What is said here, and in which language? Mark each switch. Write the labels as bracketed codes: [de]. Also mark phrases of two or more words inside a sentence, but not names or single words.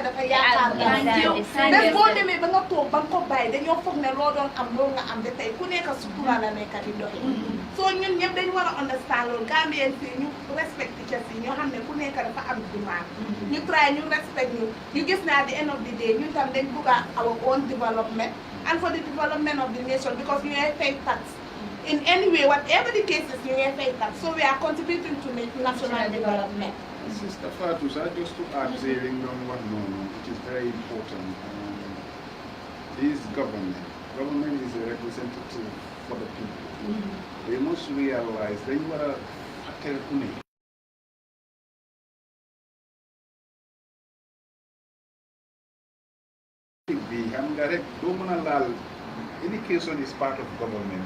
[wo] dafa yaakaar bés boo demee ba nga toog ba nga ko bàyyi dañoo foog ne loo doon am loolu nga am de tey ku nekk sutura la nekk di doxe soo ñun ñëpp dañu war a understand loolu Gambien fii ñu [en] respect teachers [wo] yi ñoo xam ne ku nekk dafa am demand ñu try ñu respect ñu gis naa [en] the end of the day [wo] ñun tam dañ bugg [en] our own development and for the development of the nation because [wo] ñu ngay [en] pay tax in any way whatever the case is [wo] ñu ngay [en] pay tax so we are contributing to national development. Sister Fatou, just to add saying on what it is very important. This government is a representative for the people. They must realize they were a direct, education is part of government.